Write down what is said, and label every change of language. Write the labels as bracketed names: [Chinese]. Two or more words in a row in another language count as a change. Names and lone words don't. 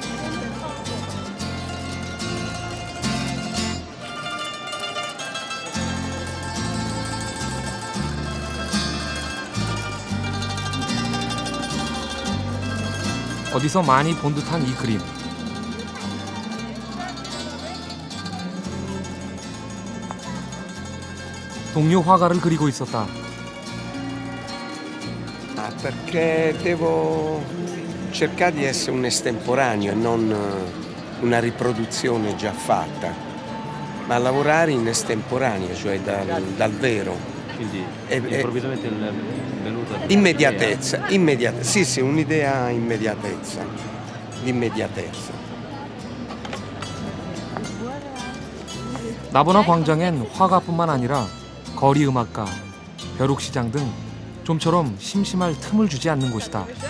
[Korean] 어디서 많이 본 듯한 이 그림. 동료 화가를 그리고 있었다. [Italian] Perché devo cercare di essere un estemporaneo e non una riproduzione già fatta, ma lavorare in estemporanea, cioè dal vero. Quindi improvvisamente è venuta immediatezza, sì, un'idea immediatezza, l'immediatezza. [Korean] 나보나 광장엔 화가뿐만 아니라 거리 음악가, 벼룩시장 등 좀처럼 심심할 틈을 주지 않는 곳이다.